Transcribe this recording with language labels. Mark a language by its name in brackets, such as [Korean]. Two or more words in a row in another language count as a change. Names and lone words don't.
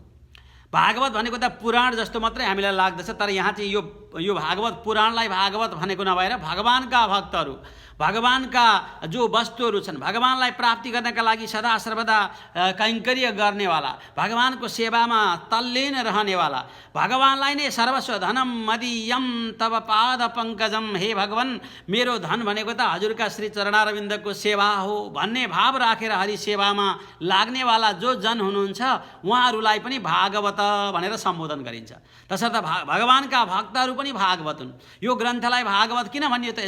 [Nepali] भागवत भनेको त पुराण जस्तो मात्रै हामीलाई लाग्दछ, तर यहाँ चाहिँ यो भागवत पुराणलाई भागवत भनेको नभएर भगवानका भक्तहरू, भगवानका जो वस्तुहरू छन्, भगवानलाई प्राप्ति गर्नका लागि सदा सर्वदा कैङ्कर्य गर्नेवाला, भगवानको सेवामा तल्लीन रहनेवाला, भगवानलाई नै [Sanskrit] सर्वस्व धनम मदीयम तब पाद पङ्कजम, [Nepali] हे भगवान मेरो धन भनेको त हजुरका श्री चरणारविन्दको सेवा हो भन्ने भाव राखेर हरि सेवामा लाग्नेवाला जो जन हुनुहुन्छ उहाँहरूलाई पनि भागवत भनेर सम्बोधन गरिन्छ। तसर्थ भगवानका भक्तहरू पनि भागवत हुन्। यो ग्रन्थलाई भागवत किन भनियो त?